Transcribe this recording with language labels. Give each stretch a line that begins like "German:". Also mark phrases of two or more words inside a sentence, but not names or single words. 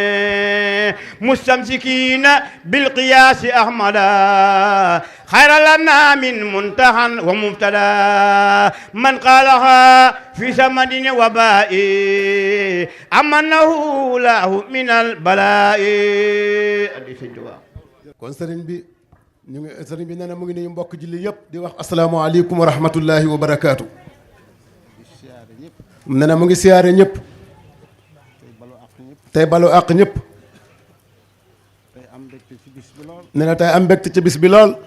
Arabic: مستمسكين بالقياس أحمدا خير لنا من منتهى ومبتدا من قالها في سمد وباء أمنه له من البلاء
Wolof: kon sëriñ bi nee na mu ngi nuyu mbokk julli yëpp di wax
Arabic: السلام عليكم ورحمة الله وبركاته.
Wolof: nee na mu ngi siyaare ñëpp. tey balu àq ñëpp. nee na tey am mbégte ci bis bi lool.